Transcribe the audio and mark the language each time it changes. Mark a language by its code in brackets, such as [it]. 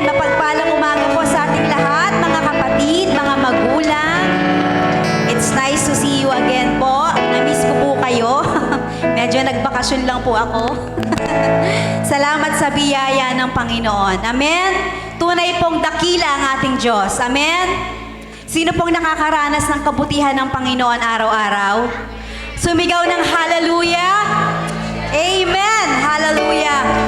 [tl] Mapagpalang umaga po sa ating lahat, mga kapatid, mga magulang. [en] It's nice to see you again po. [tl] Na-miss ko po kayo. Medyo nagbakasyon lang po ako. Salamat sa biyaya ng Panginoon. Amen? Tunay pong dakila ang ating Diyos. Amen? Sino pong nakakaranas ng kabutihan ng Panginoon araw-araw? Sumigaw ng hallelujah? Amen! Hallelujah!